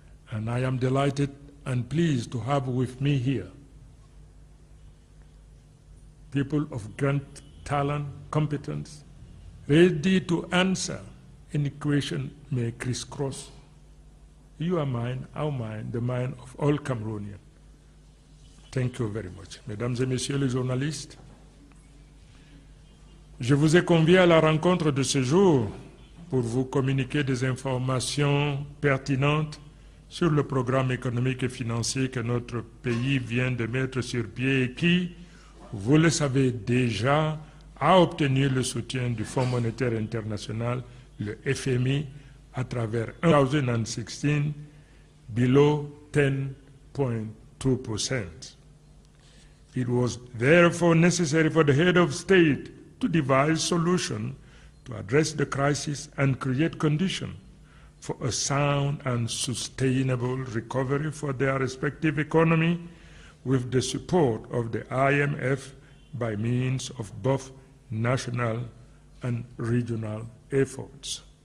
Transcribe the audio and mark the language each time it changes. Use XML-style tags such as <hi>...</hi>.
<en>And I am delighted and pleased to have with me here people of great talent, competence, ready to answer any question may crisscross your mind, our mind, the mind of all Cameroonians. Thank you very much.</en> <fr>Mesdames et messieurs les journalistes, je vous ai conviés à la rencontre de ce jour pour vous communiquer des informations pertinentes sur le programme économique et financier que notre pays vient de mettre sur pied et qui, vous le savez déjà, a obtenu le soutien du Fonds monétaire international, le FMI, à travers 2016 below 10.2%.</fr> <en>It was therefore necessary for the head of state to devise solutions to address the crisis and create conditions for a sound and sustainable recovery for their respective economy with the support of the IMF by means of both national and regional efforts.</en>